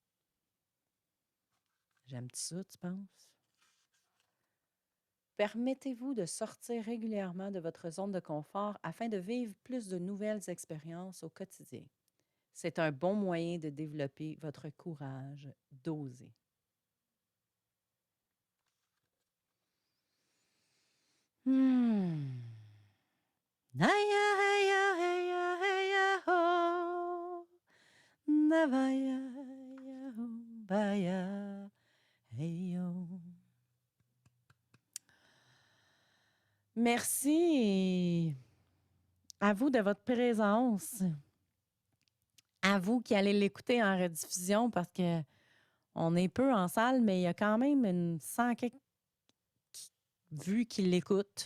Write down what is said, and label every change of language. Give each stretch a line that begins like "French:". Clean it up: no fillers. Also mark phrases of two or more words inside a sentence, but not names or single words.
French: J'aime-tu ça, tu penses? Permettez-vous de sortir régulièrement de votre zone de confort afin de vivre plus de nouvelles expériences au quotidien. C'est un bon moyen de développer votre courage d'oser. Naya, heya, heya, heya, ho. Navaya, yaho, baya, heyo. Merci à vous de votre présence. À vous qui allez l'écouter en rediffusion parce que on est peu en salle, mais il y a quand même une 100 quelques vues qui l'écoutent.